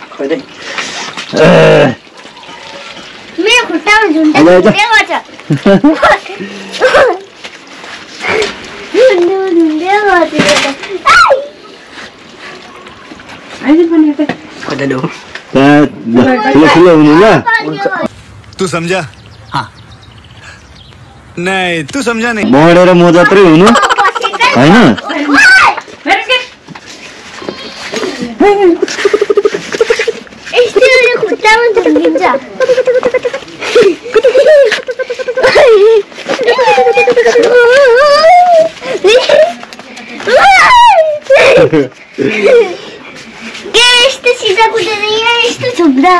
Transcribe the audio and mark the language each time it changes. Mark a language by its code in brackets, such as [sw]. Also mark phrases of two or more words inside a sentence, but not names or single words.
[ne] मेरो खुट्टामा झुन्डे गर्छ झुन्डे गर्छ अहिले पनि ठुलो हुनु ल [hi] तू समझा हाँ नहीं तू समझा नहीं [ne] बढेर म जत्रै हुनु हैन यस्तो खुट्टामा झुन्डिन्छ के यस्तो सिधा कुदेर यहाँ यस्तो थुक्दा